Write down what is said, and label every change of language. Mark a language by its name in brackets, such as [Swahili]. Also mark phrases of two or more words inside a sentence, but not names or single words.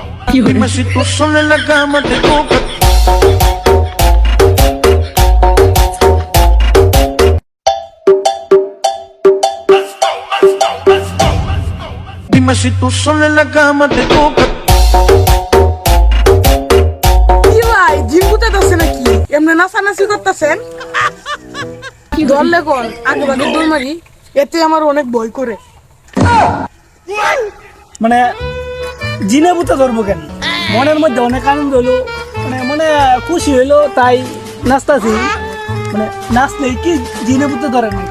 [Spanish] Dime si tú sola en la cama te toca. Dime si tú sola en la cama te toca. [Bangla] কি ভাই জিম করতেছেন নাকি এমনি নাচানাচি করতেছেন ধরলে কোন আগে বাগে দৌড় মারি এতে আমার অনেক ভয় করে মানে জিনে বুতে ধরবো কেন মনের মধ্যে অনেক আনন্দ হলো মানে মনে খুশি হইলো তাই নাচতাছি মানে নাচলে কি জিনে বুতে ধরে নাকি